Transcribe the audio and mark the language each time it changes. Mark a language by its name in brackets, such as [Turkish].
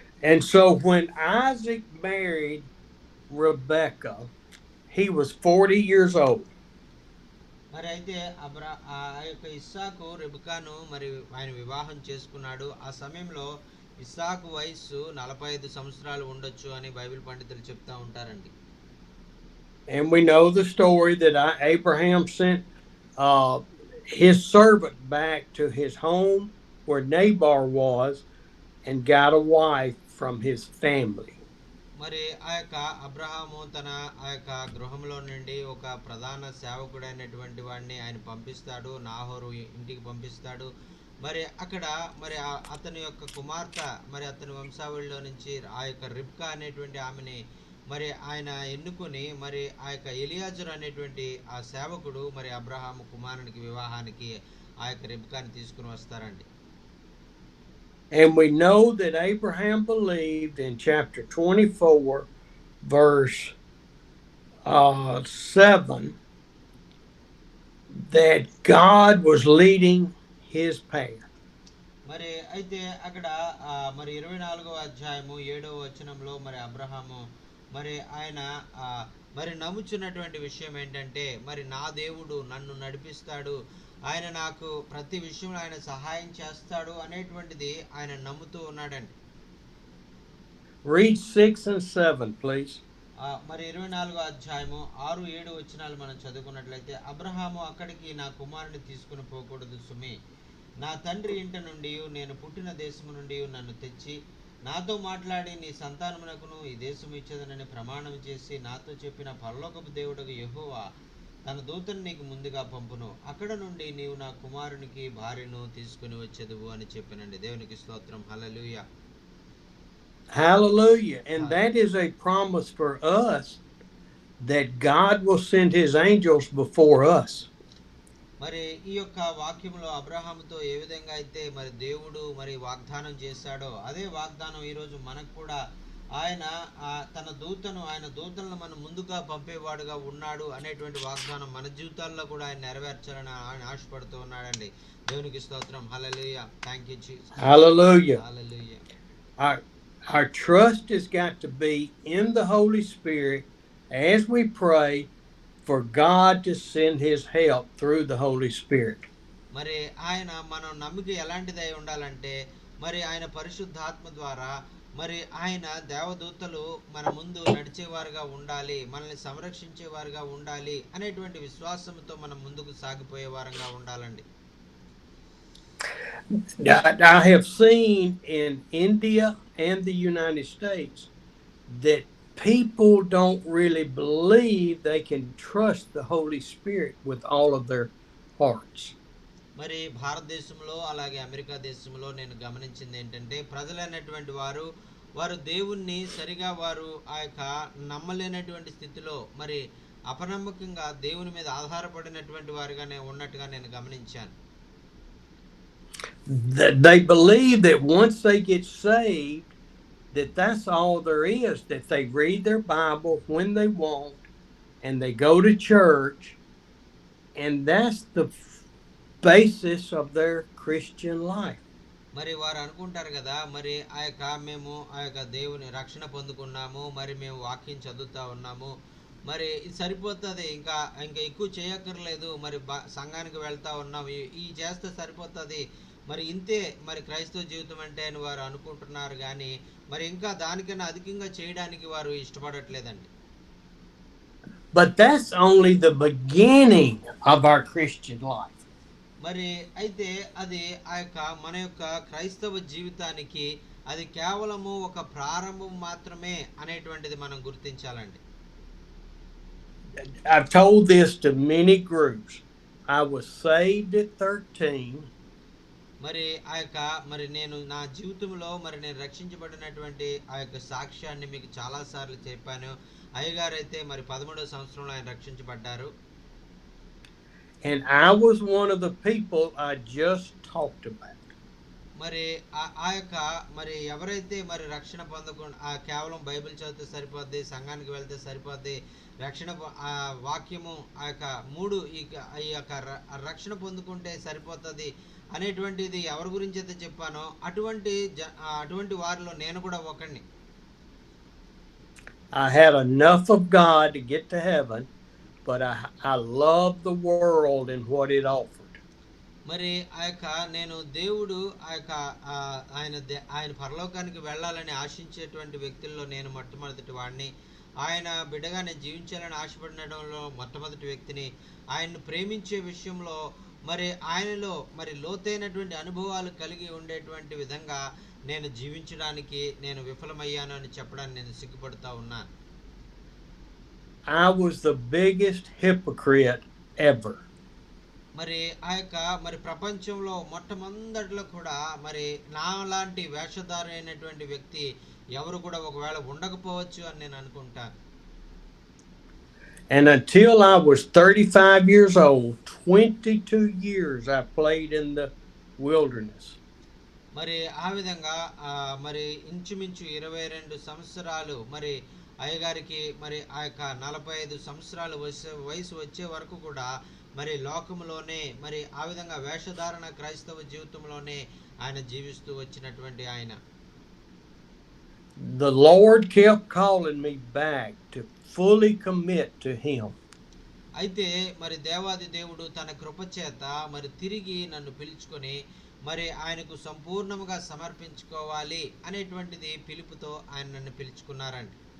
[English] And so when Isaac married Rebekah, he was 40 years old. [Telugu] మరి అయితే ఆ యొక్క ఇస్సాకు రెబెకాను మరి ఆయన వివాహం చేసుకున్నాడు. ఆ సమయంలో ఇస్సాకు వయస్సు 45 సంవత్సరాలు ఉండొచ్చు అని బైబిల్ పండితులు చెప్తా ఉంటారండి. [English] And we know the story that Abraham sent his servant back to his home where Nabal was and got a wife from his family. [Telugu] మరి ఆ యొక్క అబ్రహాము తన ఆ యొక్క గృహంలో నుండి ఒక ప్రధాన సేవకుడైనటువంటి వాడిని ఆయన పంపిస్తాడు. నాహోరు ఇంటికి పంపిస్తాడు. మరి అక్కడ మరి అతని యొక్క కుమార్తె మరి అతని వంశావళిలో నుంచి ఆ యొక్క రిబ్కా అనేటువంటి ఆమెని మరి ఆయన ఎన్నుకొని మరి ఆ యొక్క ఎలియాజరు అనేటువంటి ఆ సేవకుడు మరి అబ్రహాము కుమారునికి వివాహానికి ఆ యొక్క రిబ్కాని తీసుకుని వస్తారండి. [English] And we know that Abraham believed in chapter 24, verse 7, that God was leading his path. [Telugu] మరి అయితే అక్కడ మరి 24వ అధ్యాయము 7వ వచనంలో మరి అబ్రహాము మరి ఆయన మరి నమ్ముచున్నటువంటి విషయం ఏంటంటే మరి నా దేవుడు నన్ను నడిపిస్తాడు, ఆయన నాకు ప్రతి విషయంలో ఆయన సహాయం చేస్తాడు అనేటువంటిది ఆయన నమ్ముతూ ఉన్నాడండి. [English] Read 6 and 7, please. [Telugu] మరి 24వ అధ్యాయము 6-7 వచనాలు మనం చదువుకున్నట్లయితే, అబ్రహాము అక్కడికి నా కుమారుని తీసుకుని పోకూడదు సుమి, నా తండ్రి ఇంట నుండి నేను పుట్టిన దేశము నుండి నన్ను తెచ్చి నాతో మాట్లాడి నీ సంతానమునకును ఈ దేశము ఇచ్చేదనని ప్రమాణం చేసి నాతో చెప్పిన పరలోకపు దేవుడకు యెహోవా తన దూతను నీకు ముందుగా పంపును, అక్కడ నుండి నీవు నా కుమారునికి భార్యను తీసుకుని వచ్చేదువు అని చెప్పినండి. దేవునికి స్తోత్రం. హల్లెలూయా. [English] Hallelujah. And that is a promise for us that God will send his angels before us. [Telugu] మరి ఈ యొక్క వాక్యంలో అబ్రహాముతో ఏ విధంగా అయితే మరి దేవుడు మరి వాగ్దానం చేశాడో అదే వాగ్దానం ఈరోజు మనకు కూడా ఆయన తన ఆయన దూతలను మన ముందుగా పంపేవాడుగా ఉన్నాడు అనేటువంటి వాగ్దానం మన జీవితాల్లో కూడా ఆయన నెరవేర్చాలని ఆయన ఆశపడుతూ ఉన్నాడండి. దేవునికి స్తోత్రం. హల్లెలూయా. [English] Thank you Jesus. Hallelujah. [Telugu] Hallelujah. [English] Our trust has got to be in the Holy Spirit as we pray for God to send his help through the Holy Spirit. [Telugu] మరి ఆయన మనం నమ్మిక ఎలాంటిదై ఉండాలంటే మరి ఆయన పరిశుద్ధాత్మ ద్వారా మరి ఆయన దేవదూతలు మన ముందు నడిచేవారుగా ఉండాలి, మనల్ని సంరక్షించేవారుగా ఉండాలి అనేటువంటి విశ్వాసంతో మనం ముందుకు సాగిపోయే వారంగా ఉండాలండి. [English] I have seen in India and the United States that people don't really believe they can trust the Holy Spirit with all of their hearts. [Telugu] మరి భారతదేశంలో అలాగే అమెరికా దేశంలో నేను గమనించింది ఏంటంటే ప్రజలైనటువంటి వారు వారు దేవుణ్ణి సరిగా వారు ఆ యొక్క నమ్మలేనటువంటి స్థితిలో మరి అపనమ్మకంగా దేవుని మీద ఆధారపడినటువంటి వారుగానే ఉన్నట్టుగా నేను గమనించాను. [English] They believe that once they get saved, that's all there is, that they read their Bible when they want and they go to church, and that's the basis of their Christian life. [Telugu] మరి వారు అనుకుంటారు కదా, మరి ఆ యొక్క మేము ఆ యొక్క దేవుని రక్షణ పొందుకున్నాము, మరి మేము వాక్యం చదువుతా ఉన్నాము, మరి ఇది సరిపోతుంది, ఇంకా ఇంకా ఎక్కువ చేయక్కర్లేదు, మరి సంఘానికి వెళ్తా ఉన్నాము, ఈ చేస్తే సరిపోతుంది, మరి ఇంతే మరి క్రైస్తవ జీవితం అంటే అని వారు అనుకుంటున్నారు. కానీ మరి ఇంకా దానికన్నా అధికంగా చేయడానికి వారు ఇష్టపడట్లేదండి. [English] But that's only the beginning of our Christian life. [Telugu] మరి అయితే అది ఆ యొక్క మన యొక్క క్రైస్తవ జీవితానికి అది కేవలము ఒక ప్రారంభం మాత్రమే అనేటువంటిది మనం గుర్తించాలండి. [English] I've told this to many groups. I was saved at 13. [Telugu] మరి ఆ యొక్క మరి నేను నా జీవితంలో మరి నేను రక్షించబడినటువంటి ఆ యొక్క సాక్ష్యాన్ని మీకు చాలా సార్లు చెప్పాను. అయ్యగారు అయితే మరి 13వ సంవత్సరంలో ఆయన రక్షించబడ్డారు. [English] And I was one of the people I just talked about. [Telugu] మరి ఆ యొక్క మరి ఎవరైతే మరి రక్షణ పొందకుండా కేవలం బైబిల్ చదివితే సరిపోద్ది, సంఘానికి వెళ్తే సరిపోద్ది, రక్షణ ఆ వాక్యము ఆ యొక్క ఈ యొక్క రక్షణ పొందుకుంటే సరిపోతుంది అనేటువంటిది ఎవరి గురించి అయితే చెప్పానో అటువంటి వారిలో నేను కూడా ఒకడిని. [English] I had enough of God to get to heaven, but I love the world and what it offered. [Telugu] మరి ఆ యొక్క నేను దేవుడు ఆ యొక్క ఆయన పరలోకానికి వెళ్ళాలని ఆశించేటువంటి వ్యక్తుల్లో నేను మొట్టమొదటి వాడిని. ఆయన బిడ్డగా నేను జీవించాలని ఆశపడడంలో మొట్టమొదటి వ్యక్తిని. ఆయన్ను ప్రేమించే విషయంలో మరి ఆయనలో మరి లోతైనటువంటి అనుభవాలు కలిగి ఉండేటువంటి విధంగా నేను జీవించడానికి నేను విఫలమయ్యాను అని చెప్పడానికి నేను సిగ్గుపడుతూ ఉన్నాను. [English] I was the biggest hypocrite ever. [Telugu] మరి ఆ యొక్క మరి ప్రపంచంలో మొట్టమొదటిలో కూడా మరి నా లాంటి వేషధారి అయినటువంటి వ్యక్తి ఎవరు కూడా ఒకవేళ ఉండకపోవచ్చు అని నేను అనుకుంటాను. [English] And until I was 35 years old, 22 years I played in the wilderness. [Telugu] మరి ఆ విధంగా మరి ఇంచుమించు 22 సంవత్సరాలు మరి అయ్యగారికి మరి ఆ యొక్క 45 సంవత్సరాలు వయసు వచ్చే వరకు కూడా మరి లోకంలోనే మరి ఆ విధంగా వేషధారణ క్రైస్తవ జీవితంలోనే ఆయన జీవిస్తూ వచ్చినటువంటి ఆయన. [English] The Lord kept calling me back to fully commit to him. [Telugu] అయితే మరి దేవాది దేవుడు తన కృప చేత మరి తిరిగి నన్ను పిలుచుకొని మరి ఆయనకు సంపూర్ణంగా సమర్పించుకోవాలి అనేటువంటిది పిలుపుతో ఆయన నన్ను పిలుచుకున్నారండి.